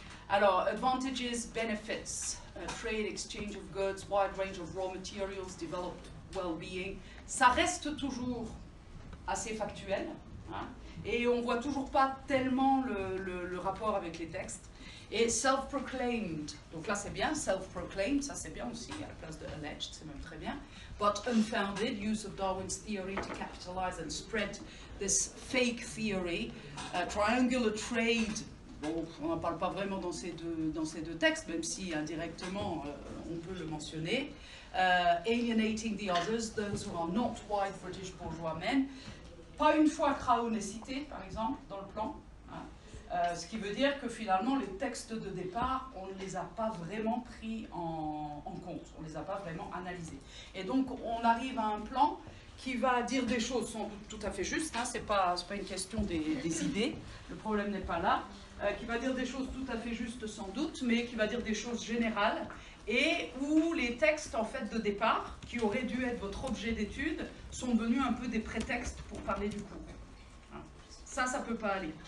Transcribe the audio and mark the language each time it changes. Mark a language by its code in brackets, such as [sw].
[fr] Alors, [en] advantages, benefits, trade, exchange of goods, wide range of raw materials, developed well-being, [fr] ça reste toujours assez factuel, hein, et on ne voit toujours pas tellement le rapport avec les textes. Et self-proclaimed, donc là c'est bien, self-proclaimed, ça c'est bien aussi, à la place de alleged, c'est même très bien. [en] But unfounded, use of Darwin's theory to capitalize and spread this fake theory. [fr] Triangular trade, bon, on n'en parle pas vraiment dans ces deux textes, même si indirectement on peut le mentionner. [en] Alienating the others, those who are not white British bourgeois men. [fr] Pas une fois Crown est cité, par exemple, dans le plan. Hein. Ce qui veut dire que finalement, les textes de départ, on ne les a pas vraiment pris en compte, on ne les a pas vraiment analysés. Et donc, on arrive à un plan qui va dire des choses sans doute tout à fait justes, hein, c'est pas une question des idées, le problème n'est pas là, qui va dire des choses tout à fait justes sans doute, mais qui va dire des choses générales, et où les textes en fait de départ, qui auraient dû être votre objet d'étude, sont devenus un peu des prétextes pour parler du cours. Ça ne peut pas aller.